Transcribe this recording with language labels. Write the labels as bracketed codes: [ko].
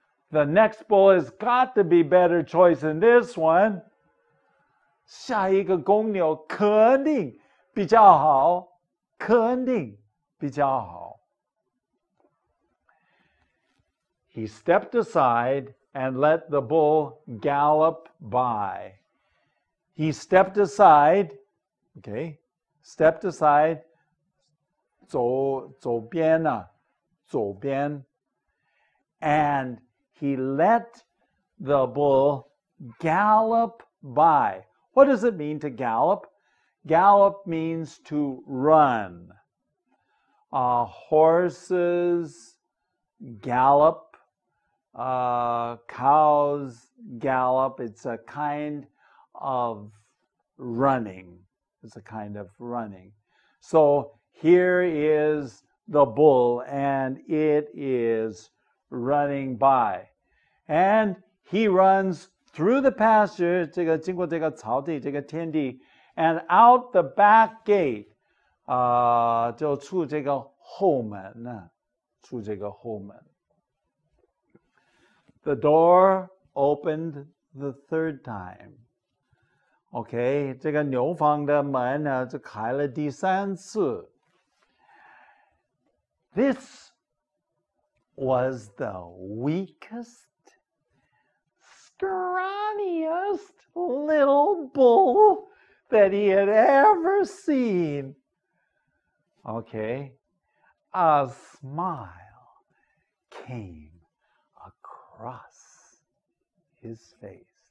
[en] The next bull has got to be better choice than this one. [zh] 下一个公牛肯定比较好，肯定比较好。 [en] He stepped aside and let the bull gallop by. He stepped aside, okay, stepped aside, [zh] 走边啊，走边 [en] and he let the bull gallop by. What does it mean to gallop? Gallop means to run. Horses gallop, cows gallop. It's a kind of running. It's a kind of running. So here is the bull, and it is running by. And he runs through the pasture, [zh] 这个经过这个草地，这个天地 [en] and out the back gate, [zh] 就出这个后门呢，出这个后门。 [en] The door opened the third time. [zh] OK, 这个牛房的门呢，就开了第三次。 [en] This was the weakest, scrawniest little bull that he had ever seen. Okay, a smile came across his face.